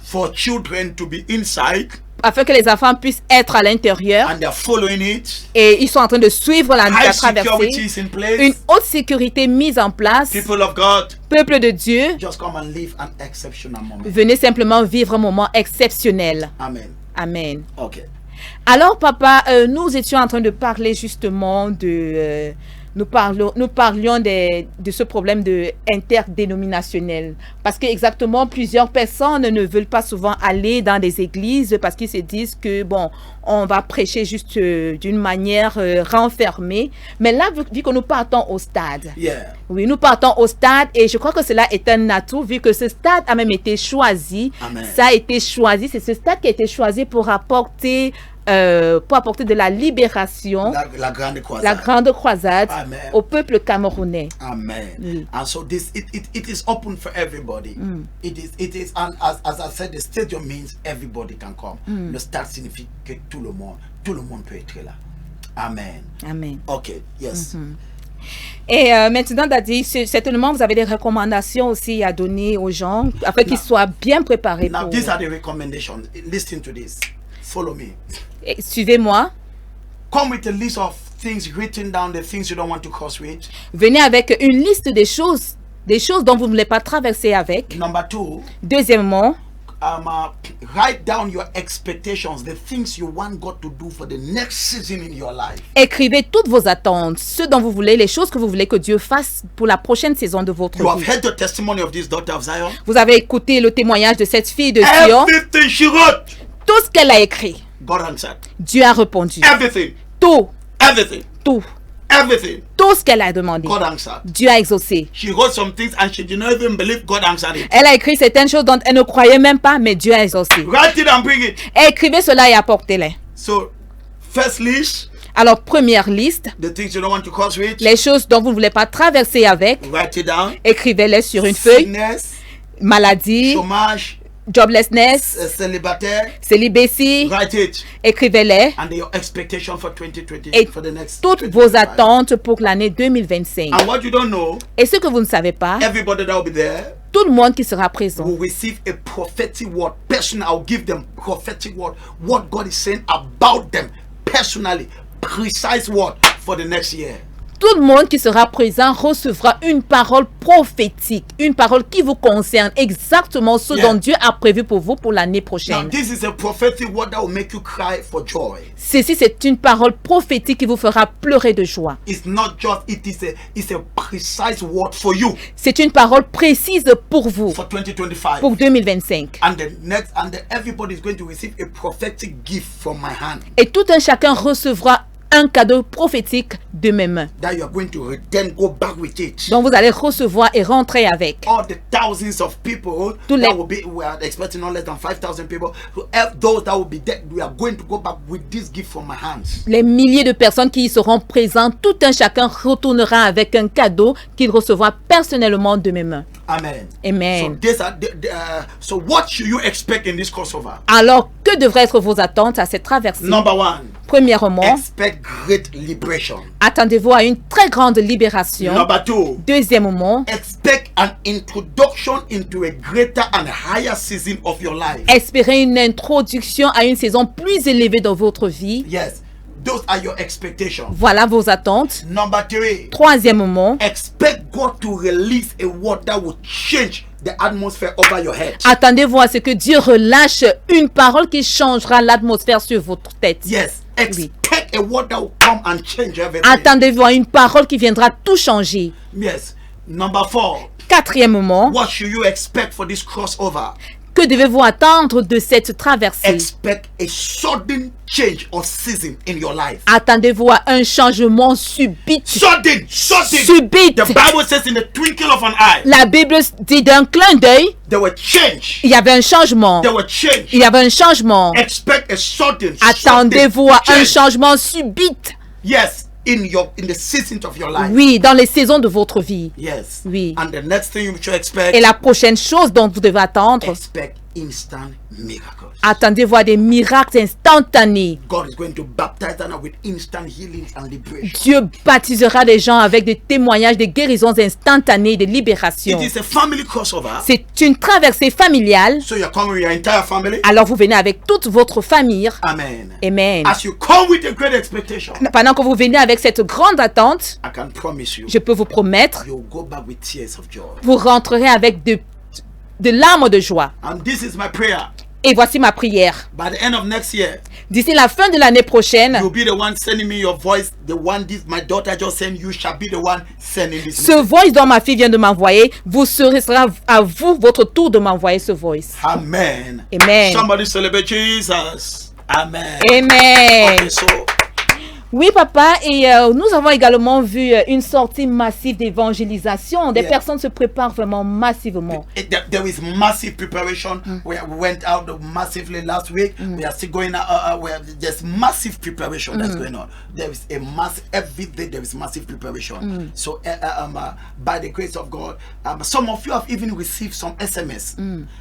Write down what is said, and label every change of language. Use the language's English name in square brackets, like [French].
[English] For children to be inside. [French] afin que les enfants puissent être à l'intérieur. [English] And they're following it. [French] Et ils sont en train de suivre la [English] High [French] traversée. [English] security is in place. [French] Une haute sécurité mise en place. [English] People of God, [French] Peuple de Dieu, [English] just come and live an exceptional moment. [French] venez simplement vivre un moment exceptionnel. [English] Amen. [French] Amen. [English] Okay. [French] Alors, papa, nous étions en train de parler justement de... nous parlions de ce problème de interdénominationnel. Parce que exactement, plusieurs personnes ne veulent pas souvent aller dans des églises parce qu'ils se disent que, bon, on va prêcher juste d'une manière renfermée. Mais là, vu que nous partons au stade. [English] Yeah. [French] Oui, nous partons au stade et je crois que cela est un atout vu que ce stade a même été choisi. Amen. Ça a été choisi, c'est ce stade qui a été choisi pour apporter de la libération, La grande croisade. la grande croisade Amen. au peuple camerounais. Amen. Oui. [English] And so this it is open for everybody. It is and as I said, the stadium means everybody can come. [French] Le stade signifie que tout le monde peut être là. Amen. Amen. [English] Okay. Yes. [French] Et maintenant, Daddy, certainement, vous avez des recommandations aussi à donner aux gens afin qu'ils soient bien préparés. [English] Now [French] Pour... [English] these are the recommendations. Listen to this. Follow me. [French] Et suivez-moi. [English] Come with a list of things written down, the things you don't want to cross with. [French] Venez avec une liste des choses dont vous ne voulez pas traverser avec. [English] Number 2, [French] Deuxièmement, [English] write down your expectations, the things you want God to do for the next season in your life. [French] écrivez toutes vos attentes, ce dont vous voulez, les choses que vous voulez que Dieu fasse pour la prochaine saison de votre [English] You have [French] vie. [English] heard the testimony of this daughter of Zion. [French] Vous avez écouté le témoignage de cette fille de Sion. [English] Everything she wrote, [French] Tout ce qu'elle a écrit, [English] God answered. [French] Dieu a répondu. [English] Everything, [French] Tout, [English] everything, [French] tout, [English] everything, [French] tout ce qu'elle a demandé, [English] God answered. [French] Dieu a exaucé. [English] She wrote some things and she did not even believe God answered it. [French] Elle a écrit certaines choses dont elle ne croyait même pas, mais Dieu a exaucé. [English] Write it and bring it. [French] Écrivez cela et apportez-les. [English] So, first list, [French] Alors, première liste, [English] the things you don't want to cross with, [French] les choses dont vous ne voulez pas traverser avec, [English] write it down. [French] écrivez-les sur une feuille. [English] Sickness, [French] Maladie, chômage, [English] joblessness, [French] célibataire, célibécie, [English] write it. [French] écrivez-les. [English] And your expectation for 2020, [French] Et [English] for the next [French] toutes [English] 2025. [French] vos attentes pour l'année 2025. [English] And what you don't know, [French] Et ce que vous ne savez pas, [English] everybody that will be there [French] tout le monde qui sera présent [English] will receive a prophetic word. Personally, I'll give them prophetic word. What God is saying about them personally. Precise word for the next year. [French] tout le monde qui sera présent recevra une parole prophétique, une parole qui vous concerne, exactement ce dont Dieu a prévu pour vous pour l'année [English] Now, [French] prochaine. [English] this is a prophetic word that will make you cry for joy. [French] Ceci, c'est une parole prophétique qui vous fera pleurer de joie. [English] It's not just, it's a precise word for you [French] C'est une parole précise pour vous, [English] for 2025. [French] pour 2025. [English] And everybody is going to receive a prophetic gift from my hand [French] Et tout un chacun recevra un cadeau prophétique de mes mains, [English] that you are going to then go back with it. [French] dont vous allez recevoir et rentrer avec. [English] All the thousands of people [French] Tous [English] that [French] les- [English] will be, we are expecting no less than 5,000 people. So those that will be there, we are going to go back with this gift from my hands. [French] Les milliers de personnes qui y seront présentes, tout un chacun retournera avec un cadeau qu'il recevra personnellement de mes mains. [English] Amen. [French] Amen. [English] So these are so what should you expect in this crossover? [French] Alors, que devraient être vos attentes à cette traversée? [English] Number 1, [French] Premièrement, [English] expect great liberation. [French] attendez-vous à une très grande libération. [English] Number 2, [French] Deuxièmement, [English] expect an introduction into a greater and higher season of your life. [French] espérez une introduction à une saison plus élevée dans votre vie. [English] Yes, those are your expectations. [French] Voilà vos attentes. [English] Number 3, [French] Troisièmement, [English] expect God to release a word that will change the atmosphere over your head. [French] attendez-vous à ce que Dieu relâche une parole qui changera l'atmosphère sur votre tête. [English] Yes, expect a word that will come and change everything. [French] Attendez-vous à une parole qui viendra tout changer. [English] Yes. Number 4, [French] Quatrièmement, [English] what should you expect for this crossover? [French] que devez-vous attendre de cette traversée? [English] Expect a sudden change of season in your life. [French] Attendez-vous à un changement subit. [English] Sudden. [French] Subit. [English] The Bible says in the twinkle of an eye, [French] La Bible dit d'un clin d'œil, [English] there were change. [French] il y avait un changement. [English] There were change. [French] Il y avait un changement. [English] Expect a sudden [French] Attendez-vous à un [English] change. [French] changement subit. [English] Yes, in the seasons of your life. [French] Oui, dans les saisons de votre vie. [English] Yes. [French] Oui. [English] And the next thing you should expect, [French] Et la prochaine chose dont vous devez attendre, [English] expect instant miracles. [French] Attendez voir des miracles instantanés. [English] God is going to baptize Anna with instant healings and liberation. [French] Dieu baptisera les gens avec des témoignages, des guérisons instantanées, de libération. [English] It is a family crossover. [French] C'est une traversée familiale. [English] So you're coming with your entire family. [French] Alors vous venez avec toute votre famille. [English] Amen. [French] Amen. [English] As you come with a great expectation, [French] Pendant que vous venez avec cette grande attente, [English] I can promise you, [French] je peux vous promettre, [English] you'll go back with tears of joy. [French] vous rentrerez avec de larmes de joie. [English] And this is my prayer. [French] Et voici ma prière. [English] By the end of next year, [French] D'ici la fin de l'année prochaine, [English] you'll be the one sending me your voice. The one this my daughter just sent you shall be the one sending this. [French] ce voice dont ma fille vient de m'envoyer, sera à vous votre tour de m'envoyer ce voice. [English] Amen. [French] Amen. [English] Somebody celebrate Jesus. Amen. [French] Amen. [English] Okay, so [French] Oui, papa, et nous avons également vu une sortie massive d'évangélisation. Des personnes se préparent vraiment massivement. [English] there is massive preparation. We went out massively last week. We are still going out. There's massive preparation that's going on. There is a every day there is massive preparation. So by the grace of God, some of you have even received some SMS.